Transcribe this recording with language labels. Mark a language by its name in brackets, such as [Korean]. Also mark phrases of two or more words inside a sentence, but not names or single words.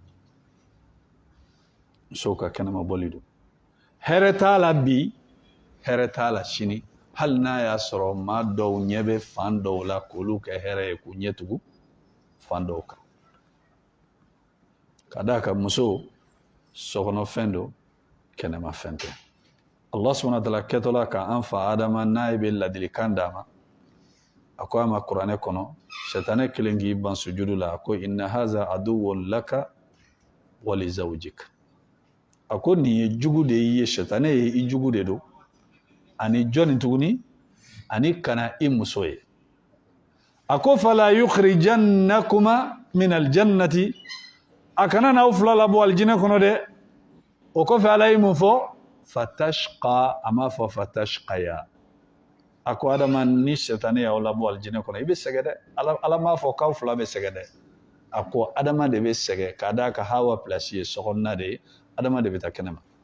[Bambara] musow ka kɛnɛma bɔli don hɛrɛ t'a la bi hɛrɛ t'a la sini hali n'a y'a sɔrɔ maa dɔw ɲɛ bɛ fan dɔw la k'olu kɛ hɛrɛ ye k'u ɲɛ tugu fan dɔw kan ka d'a kan muso sokɔnɔfɛn don kɛnɛmafɛn tɛ [Arabic] الله سبحانه وتعالى [Bambara] kɛtɔla k'an fa Adama n'a bɛ ladilikan d'a ma a ko a ma kuranɛ kɔnɔ sɛtanɛ kelen k'i ban sujudu la a ko [Arabic] إن هذا عدو لك ولزوجك [Bambara] a ko nin ye jugu de ye sɛtanɛ ye i jugu de don ani jɔnni tuguni ani kana i muso ye a ko [Arabic] فلا يخرجنكما من الجنة [Bambara] a kana n'aw fila labɔ alijinɛ kɔnɔ dɛ o kɔfɛ ala ye mun fɔ fatashqa a m'a fɔ fatashqaya a ko adama ni sɛtanɛ y'aw labɔ alijinɛ kɔnɔ i bɛ sɛgɛn dɛ ala m'a fɔ k'aw fila bɛ sɛgɛn dɛ a ko adama de bɛ sɛgɛn k'a d'a ka hawa pilasi ye sokɔnɔna de ye adama de bɛ taa kɛnɛma